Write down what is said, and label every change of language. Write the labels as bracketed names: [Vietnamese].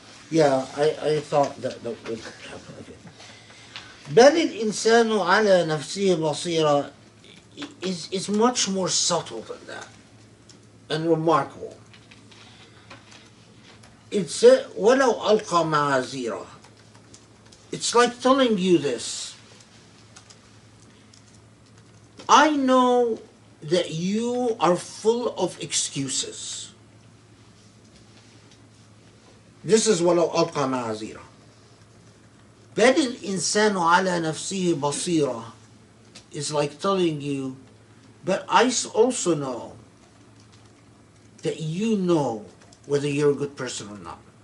[English] Yeah, I thought that would happen. Okay. [Arabic] بل الإنسان على نفسه بصيرة [English] is much more subtle than that and remarkable. It's [Arabic] ولو ألقى معاذيره. [English] It's like telling you this. I know that you are full of excuses. This is [Arabic] ولو ألقى معاذيره. بل الإنسان على نفسه بصيرة [English] is like telling you, but I also know that you know whether you're a good person or not.